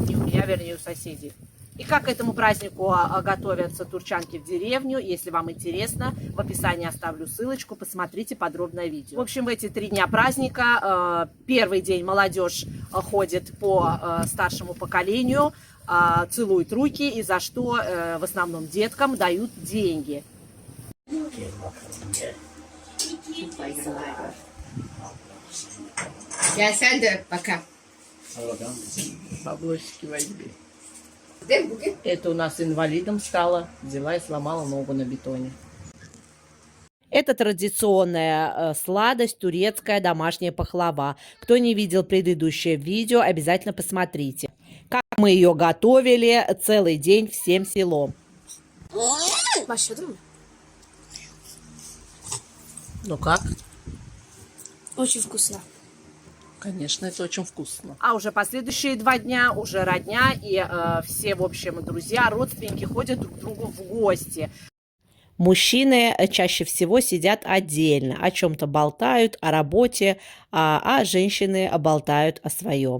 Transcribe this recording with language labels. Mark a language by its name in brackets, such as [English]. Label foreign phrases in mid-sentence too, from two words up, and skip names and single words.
[Russian] Не у меня, вернее, у соседей. И как к этому празднику готовятся турчанки в деревню, если вам интересно, в описании оставлю ссылочку, посмотрите подробное видео. В общем, в эти 3 дня праздника, первый день молодежь ходит по старшему поколению, целует руки, и за что в основном деткам дают деньги. [Turkish] Gel sen de bakalım. [Russian] Баблосики возьми. [Turkish] Değil mi bugün? [Russian] Это у нас инвалидом стала, взяла и сломала ногу на бетоне. Это традиционная сладость, турецкая домашняя пахлава. Кто не видел предыдущее видео, обязательно посмотрите. Как мы ее готовили целый день всем селом. [Turkish] Başladı mı? [Russian] Ну как? Очень вкусно. Конечно, это очень вкусно. А уже последующие 2 дня, уже родня и все, в общем, друзья, родственники ходят друг к другу в гости. Мужчины чаще всего сидят отдельно, о чем-то болтают, о работе, а женщины болтают о своем.